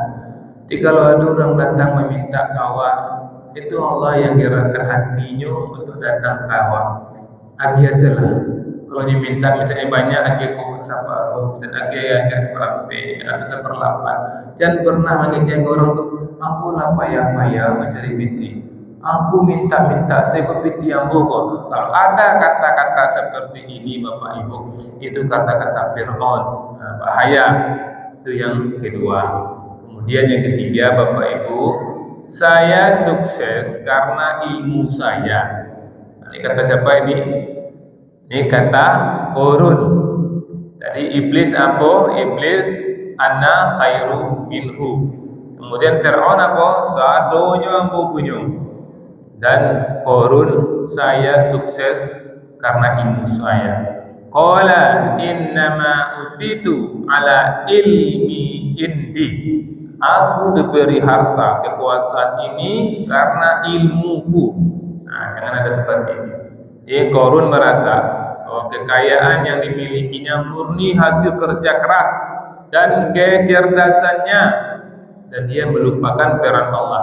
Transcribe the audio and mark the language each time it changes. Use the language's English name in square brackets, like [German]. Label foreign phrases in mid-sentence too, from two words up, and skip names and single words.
[Indonesian] Jadi kalau ada orang datang meminta kawan, itu Allah yang gerakan hatinya untuk datang kawan. [Minangkabau] Agiasalah. [Indonesian] Kalau diminta misalnya banyak, [Minangkabau] agi kau saparuh, [Indonesian] misalnya agak seperempat atau seperlapan. Jangan pernah mengecewakan orang tu. [Minangkabau] Ambo lah payah mencari binti. Ambo minta saya kau binti ambo kok. [Indonesian] Kalau ada kata-kata seperti ini Bapak Ibu, itu kata-kata Fir'aun. Bahaya. Itu yang kedua. Kemudian yang ketiga Bapak Ibu, saya sukses karena ilmu saya. Ini kata siapa ini? Ini kata Korun. Jadi iblis apa? Iblis [Arabic] أنا خير منه. [Indonesian] Kemudian Fir'aun apa? [Minangkabau] Sadonya ambo punyo. [Indonesian] Dan Korun, saya sukses karena ilmu saya. [Arabic] قال إنما أوتيته على علم عندي. [Indonesian] Aku diberi harta kekuasaan ini karena ilmuku. Nah, jangan ada seperti ini. Jadi Korun merasa bahwa kekayaan yang dimilikinya murni hasil kerja keras dan kecerdasannya, dan dia melupakan peran Allah.